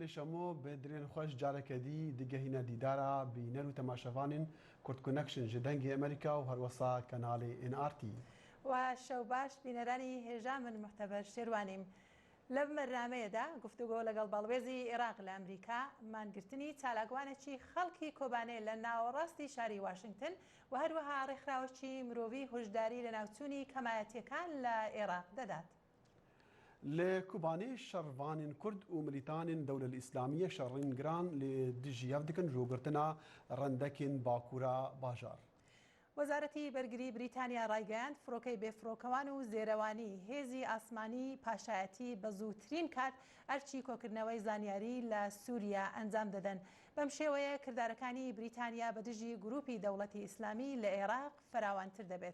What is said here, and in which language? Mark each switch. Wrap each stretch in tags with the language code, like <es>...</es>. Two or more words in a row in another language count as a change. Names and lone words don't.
<ku>پێشەمۆ بێدرێن خۆش جارێکەدی دیگەهینە دیدارە بینەر و تەماشەوانین کورد کۆنەکشن ji dengê ئەمریکا و هەروەسا کەناڵی NRT.</ku> <ckb>و شەو باش بینەرانی هێژا من محتەبەر شێروانیم. لە بمەرنامەیەدا گفتوگۆ لەگەڵ بەڵێزی عێراق لە ئەمریکا مانگرتنی چالاکوانێکی خەڵکی کۆبانێ لە ناوەڕاستی شاری واشنگتن و هەروەها ڕێکخراوەکی مرۆڤی هۆشداری لە ناوچوونی کەمایەتیەکان لە عێراق دەدات.</ckb> <ku>لە کوبانێ شەڕڤانên کورد û ملیتانên dewlel îslamiyê şerrîngiran lê dijî hev dikin rûgirtina rendekên bakûra bajar.</ku> <ckb>وەزارەتی بەرگری بریتانیا ڕایگەیاند فڕۆکەی بێفڕۆکەوان و زێرەوانی هێزی ئاسمانی پاشایەتی بە زووترین کات ئەرچی کۆکردنەوەی زانیاری لە سووریا ئەنجام دەدەن. بەم شێوەیە کردارەکانی بریتانیا بە دژی گروپی دەوڵەتی ئیسلامی لە عێراق فراوانتر دەبێت.</ckb>